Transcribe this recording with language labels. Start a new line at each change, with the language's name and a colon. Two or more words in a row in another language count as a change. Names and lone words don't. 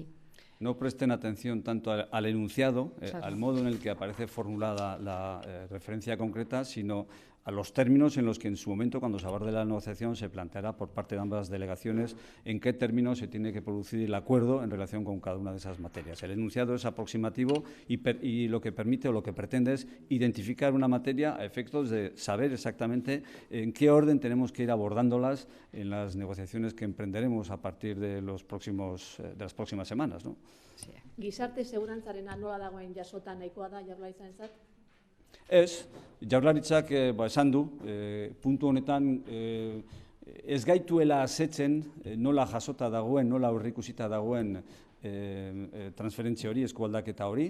Spanish: No presten atención tanto al enunciado, al modo en el que aparece formulada la referencia concreta, sino a los términos en los que en su momento, cuando se aborde la negociación, se planteará por parte de ambas delegaciones en qué términos se tiene que producir el acuerdo en relación con cada una de esas materias. El enunciado es aproximativo y lo que permite o lo que pretende es identificar una materia a efectos de saber exactamente en qué orden tenemos que ir abordándolas en las negociaciones que emprenderemos a partir de las próximas semanas, ¿no? Sí.
Basque: Gizarte segurantzarena nola dagoen jasota nahikoa da Jaurlaritzantzat? Ez, Jaurlaritzak esan du, puntu honetan ez gaituela asetzen nola jasota dagoen, nola aurreikusita dagoen transferentzia hori, eskualdaketa hori.